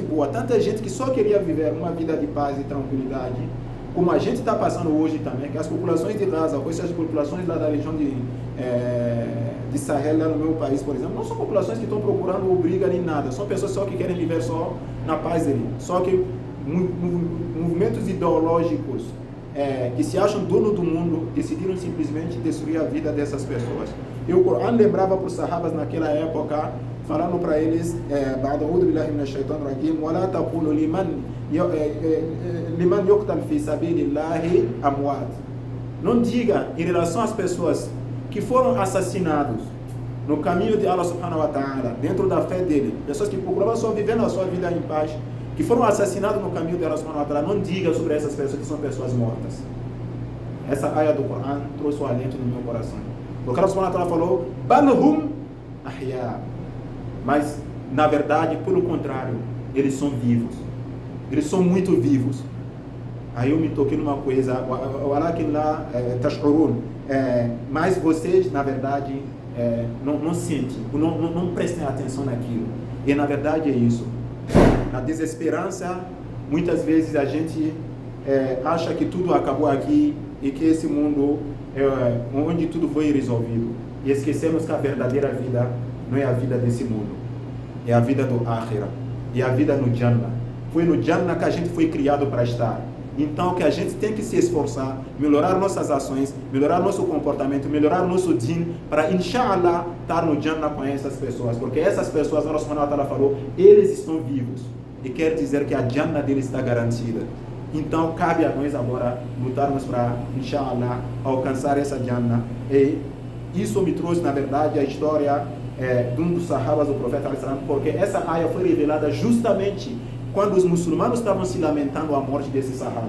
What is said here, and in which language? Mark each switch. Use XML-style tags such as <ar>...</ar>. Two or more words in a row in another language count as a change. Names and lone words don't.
<pt>boa, tanta gente que só queria viver uma vida de paz e tranquilidade, como a gente está passando hoje também, que as populações de Gaza, ou essas populações lá da região de Sahel, lá no meu país, por exemplo, não são populações que estão procurando briga nem nada, são pessoas só que querem viver só na paz dele, só que movimentos ideológicos que se acham dono do mundo decidiram simplesmente destruir a vida dessas pessoas. E o Corão lembrava para os sahabas naquela época, falando para eles,</pt> <ar>"بعد أعوذ بالله من الشيطان الرجيم، ولا تقولوا لمن يقتل في سبيل الله أموات."</ar> <pt>Não diga em relação às pessoas que foram assassinados no caminho de</pt> <ar>الله سبحانه وتعالى,</ar> <pt>dentro da fé dele, pessoas que procuravam só vivendo a sua vida em paz, que foram assassinados no caminho de</pt> <ar>الله سبحانه وتعالى,</ar> <pt>não diga sobre essas pessoas que são pessoas mortas. Essa área do Corão trouxe o alento no meu coração. Porque</pt> <ar>الله سبحانه وتعالى</ar> <pt>falou,</pt> <ar>"بل هم أحياء."</ar> <pt>Mas, na verdade, pelo contrário, eles são vivos. Eles são muito vivos. Aí eu me toquei numa coisa,</pt> <ar>ولكن لا تشعرون,</ar> <pt>mas vocês, na verdade, não sentem, não prestem atenção naquilo. E, na verdade, é isso. Na desesperança, muitas vezes a gente acha que tudo acabou aqui e que esse mundo onde tudo foi resolvido. E esquecemos que a verdadeira vida não é a vida desse mundo, é a vida do Akhira, é a vida no Jannah. Foi no Jannah que a gente foi criado para estar. Então que a gente tem que se esforçar, melhorar nossas ações, melhorar nosso comportamento, melhorar nosso din, para inshallah estar no Jannah com essas pessoas, porque essas pessoas,</pt> <ar>الله سبحانه وتعالى</ar> <pt>falou, eles estão vivos, e quer dizer que a Jannah deles está garantida. Então cabe a nós agora lutarmos para inshallah alcançar essa Jannah. E isso me trouxe, na verdade, a história de um dos sahabas do profeta, porque essa área foi revelada justamente quando os muçulmanos estavam se lamentando a morte desse sahaba.</pt>